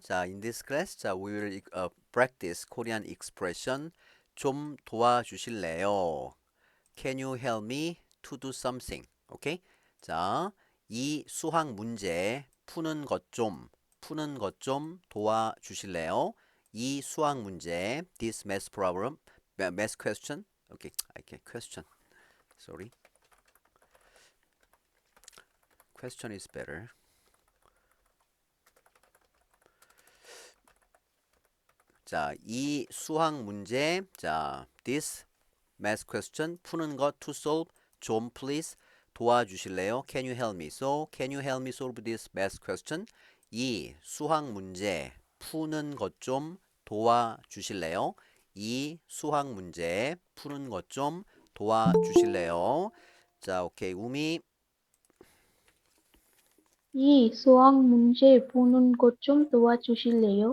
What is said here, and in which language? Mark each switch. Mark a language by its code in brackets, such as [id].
[en] 자, in this class, 자, we will practice Korean expression. [ko] 좀 도와주실래요? [en] Can you help me to do something? [ko] 오케이? 자, 이 수학 문제 푸는 것 좀 도와주실래요? 이 수학 문제, [en] this math problem, math question. Okay, question. Sorry, question is better. [ko] 자, 이 수학 문제, 자, [en] this math question [ko] 푸는 것 [en] to solve [ko] 좀 please 도와주실래요? [en] Can you help me? So, can you help me solve this math question? [ko] 이 수학 문제 푸는 것 좀 도와주실래요? 이 수학 문제 푸는 것 좀 도와주실래요? 자, 오케이. 우미. 이 수학 문제 푸는 것 좀 도와주실래요?